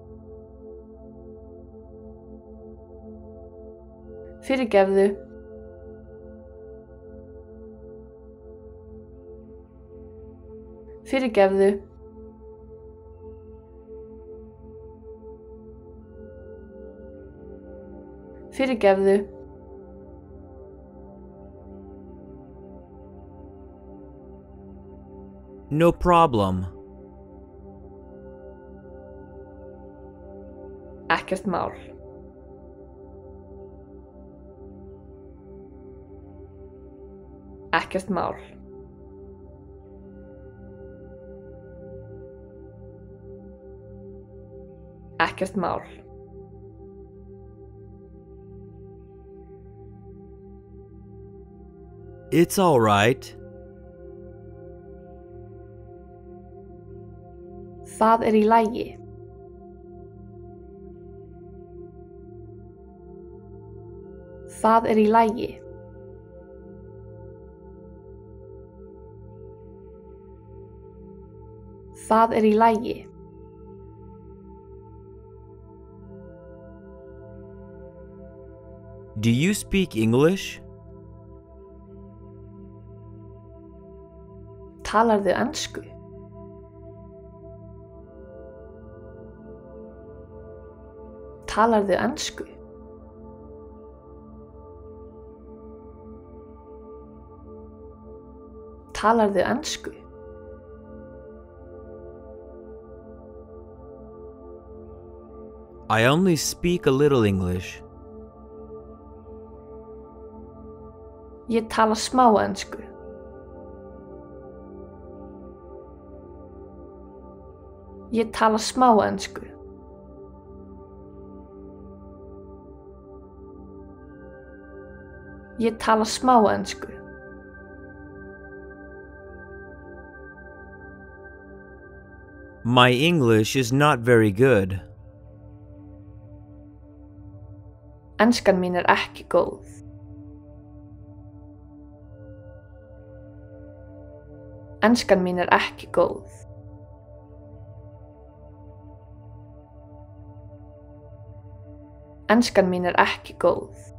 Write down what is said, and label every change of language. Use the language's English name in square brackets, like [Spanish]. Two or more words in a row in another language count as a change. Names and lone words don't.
[Icelandic] Fyrirgefðu. Fyrirgefðu. Fyrirgefðu. [English] No problem. [Icelandic] Ekkert mál. Ekkert mál. Ekkert mál. [English] It's all right. [Icelandic] Það í lagi. Það í lagi. Það í lagi. [English] Do you speak English? [Icelandic] Talarðu ensku? Talarðu ensku? Talarðu ensku? [English] I only speak a little English. [Icelandic] Ég tala smá ensku. Ég tala smá ensku. Ég tala smá ensku. [English] My English is not very good. [Icelandic] Enskan mín ekki góð. Enskan mín ekki góð. Enskan mín ekki góð.